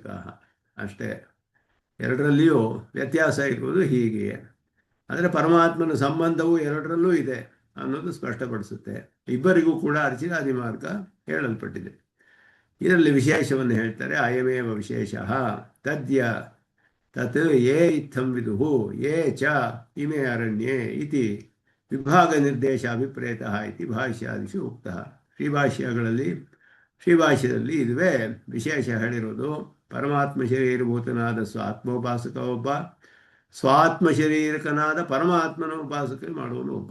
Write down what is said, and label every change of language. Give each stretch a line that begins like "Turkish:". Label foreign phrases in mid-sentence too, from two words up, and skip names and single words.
Kannada: ಅಷ್ಟೇ, ಎರಡರಲ್ಲಿಯೂ ವ್ಯತ್ಯಾಸ ಇರುವುದು ಹೀಗೆ. ಆದರೆ ಪರಮಾತ್ಮನ ಸಂಬಂಧವು ಎರಡರಲ್ಲೂ ಇದೆ ಅನ್ನೋದು ಸ್ಪಷ್ಟಪಡಿಸುತ್ತೆ. ಇಬ್ಬರಿಗೂ ಕೂಡ ಅರ್ಚಿರಾದಿ ಮಾರ್ಗ ಹೇಳಲ್ಪಟ್ಟಿದೆ. ಇದರಲ್ಲಿ ವಿಶೇಷವನ್ನು ಹೇಳ್ತಾರೆ.
Sanskrit: ಅಯಮೇವ ವಿಶೇಷ ತದ್ಯ ತತ್ ಯೇ ಇತ್ತಂ ವಿದುಹು ಯೇ ಚ ಇಮೇ ಅರಣ್ಯೇ ಇತಿ ವಿಭಾಗ ನಿರ್ದೇಶ ಅಭಿಪ್ರೇತಃ ಇತಿ ಭಾಷ್ಯಾದಿಷು ಉಕ್ತಃ.
Kannada: ಶ್ರೀಭಾಷ್ಯದಲ್ಲಿ ಇದುವೇ ವಿಶೇಷ ಹೇಳಿರೋದು. ಪರಮಾತ್ಮ ಶರೀರಭೂತನಾದ ಸ್ವಾತ್ಮೋಪಾಸಕ ಒಬ್ಬ, ಸ್ವಾತ್ಮ ಶರೀರಕನಾದ ಪರಮಾತ್ಮನ ಉಪಾಸಕ ಮಾಡುವನು ಒಬ್ಬ.